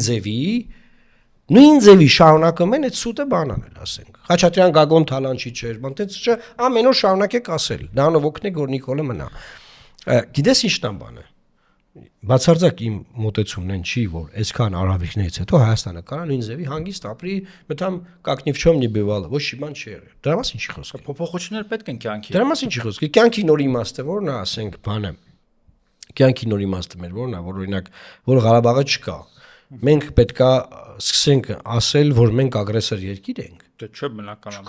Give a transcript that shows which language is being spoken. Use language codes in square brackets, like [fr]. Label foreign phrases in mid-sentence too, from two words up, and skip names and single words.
[hy] նույն ձևի շարունակում են այդ սուտը բանանել, ասենք։ Խաչատրյան Գագոն Թալանչի չէր, բան տենց չէ, ամեն օր շարունակեք ասել։ Դրանով օգնեք որ Նիկոլը մնա։ Գիտես ինչն է բանը։ Բացարձակ իմ մոտեցումն են չի, որ այսքան արաբիկներից հետո Հայաստանը կարա նույն ձևի հանգիստ ապրի, մտամ [ru] как ни в чем не бывало, [hy] ոչ մի բան չի եղել։ Դրա մասին չի խոսքը։ Փոփոխություններ պետք են կյանքի։ Դրա մասին չի խոսքը։ Կյանքի նոր իմաստը որն է, ասենք, բանը։ Կյանքի նոր իմաստը մեր որն է, որ օրինակ, որ Ղարաբաղը չկա։ Մենք պետքա սկսենք ասել, որ մենք ագրեսոր երկիր ենք։ Դե չէ բնականաբար։